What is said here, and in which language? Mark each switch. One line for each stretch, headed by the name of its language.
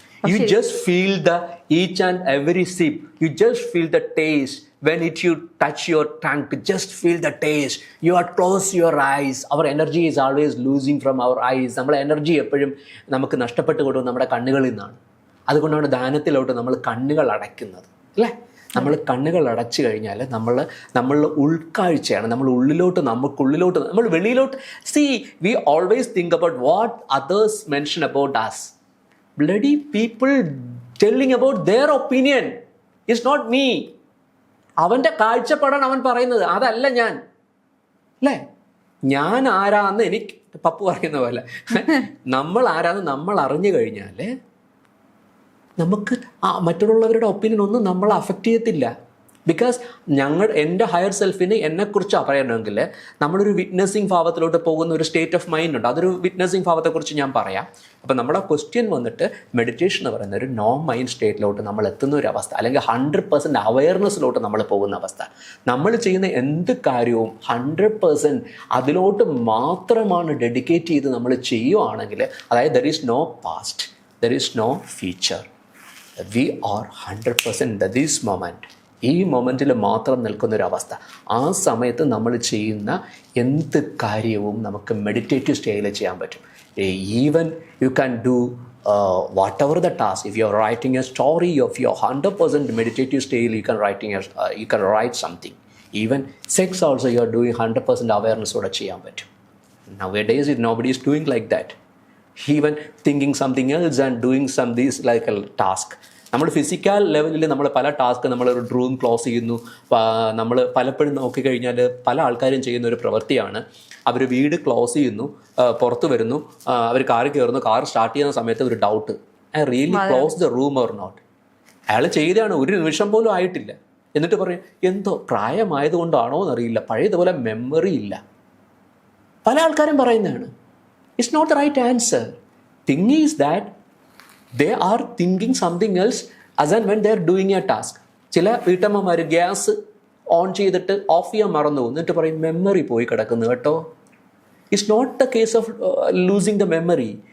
English: You just feel the each and every sip. You just feel the taste. When you touch your tongue, just feel the taste. You are close your eyes. Our energy is always losing from our eyes.
Malayalam: നമ്മുടെ energy എപ്പോഴും നമുക്ക് നഷ്ടപ്പെട്ടു കൊടുക്കും നമ്മുടെ കണ്ണുകളിൽ നിന്നാണ്. അതുകൊണ്ടാണ് ധ്യാനത്തിലോട്ട് നമ്മൾ കണ്ണുകൾ അടയ്ക്കുന്നത്, അല്ലേ? നമ്മൾ കണ്ണുകൾ അടച്ചു കഴിഞ്ഞാൽ നമ്മളുടെ ഉൾക്കാഴ്ചയാണ്, നമുക്കുള്ളിലോട്ട് നമ്മൾ വെളിയിലോട്ട്.
English: See, we always think about what others mention about us. Bloody people telling about their opinion. It's not me.
Malayalam: അവൻ്റെ കാഴ്ചപ്പാടാണ് അവൻ പറയുന്നത്, അതല്ല ഞാൻ, അല്ലേ? ഞാൻ ആരാന്ന് എനിക്ക് പപ്പു പറയുന്ന പോലെ നമ്മൾ ആരാന്ന് നമ്മൾ അറിഞ്ഞു കഴിഞ്ഞാൽ നമുക്ക് മറ്റുള്ളവരുടെ ഒപ്പീനിയൻ ഒന്നും നമ്മളെ അഫക്റ്റ് ചെയ്യത്തില്ല. ബിക്കോസ് എൻ്റെ ഹയർ സെൽഫിന് എന്നെക്കുറിച്ച് പറയണമെങ്കിൽ നമ്മളൊരു വിറ്റ്നസിങ് ഭാവത്തിലോട്ട് പോകുന്ന ഒരു സ്റ്റേറ്റ് ഓഫ് മൈൻഡ് ഉണ്ട്. അതൊരു വിറ്റ്നസിങ് ഭാവത്തെക്കുറിച്ച് ഞാൻ പറയാം. അപ്പം നമ്മുടെ ക്വസ്റ്റ്യൻ വന്നിട്ട് മെഡിറ്റേഷൻ എന്ന് പറയുന്ന ഒരു നോൺ മൈൻഡ് സ്റ്റേറ്റിലോട്ട് നമ്മൾ എത്തുന്ന ഒരു അവസ്ഥ, അല്ലെങ്കിൽ 100% അവയർനെസ്സിലോട്ട് നമ്മൾ പോകുന്ന അവസ്ഥ. നമ്മൾ ചെയ്യുന്ന എന്ത് കാര്യവും 100% അതിലോട്ട് മാത്രമാണ് ഡെഡിക്കേറ്റ് ചെയ്ത് നമ്മൾ ചെയ്യുകയാണെങ്കിൽ, അതായത്
English: there is no past, there is no future, we are 100% this moment,
Malayalam: ഈ മൊമെൻറ്റിൽ മാത്രം നിൽക്കുന്നൊരവസ്ഥ. ആ സമയത്ത് നമ്മൾ ചെയ്യുന്ന എന്ത് കാര്യവും നമുക്ക് മെഡിറ്റേറ്റീവ് സ്റ്റേജിൽ ചെയ്യാൻ പറ്റും.
English: Even you can do whatever the task. If you are writing a story of your 100% meditative stage, you can write something. Even sex also you are doing 100% awareness
Malayalam: oda cheyan pattum.
English: Nowadays nobody is doing like that. Even thinking something else and doing some this like a task.
Malayalam: നമ്മൾ physical ലെവലിൽ നമ്മൾ പല task, നമ്മളൊരു room close ചെയ്യുന്നു, നമ്മൾ പലപ്പോഴും നോക്കിക്കഴിഞ്ഞാൽ പല ആൾക്കാരും ചെയ്യുന്ന ഒരു പ്രവൃത്തിയാണ്, അവർ വീട് ക്ലോസ് ചെയ്യുന്നു, പുറത്ത് വരുന്നു, അവർ കാറിൽ കയറുന്നു, കാർ സ്റ്റാർട്ട് ചെയ്യുന്ന സമയത്ത് ഒരു doubt,
English: I really close the room or not.
Malayalam: അയാൾ ചെയ്തതാണ്, ഒരു നിമിഷം പോലും ആയിട്ടില്ല. എന്നിട്ട് പറയും എന്തോ പ്രായമായതുകൊണ്ടാണോ എന്നറിയില്ല, പഴയതുപോലെ മെമ്മറി ഇല്ല. പല ആൾക്കാരും പറയുന്നതാണ്.
English: It's not the right answer. Thing is that they are thinking something else as and when they are doing a task.
Malayalam: ചില വീട്ടമ്മമാർ ഗ്യാസ് ഓൺ ചെയ്തിട്ട് ഓഫ് ചെയ്യാൻ മറന്നു എന്നിട്ട് പറയും മെമ്മറി പോയി കിടക്കുന്നു കേട്ടോ.
English: It's not the case of losing the memory.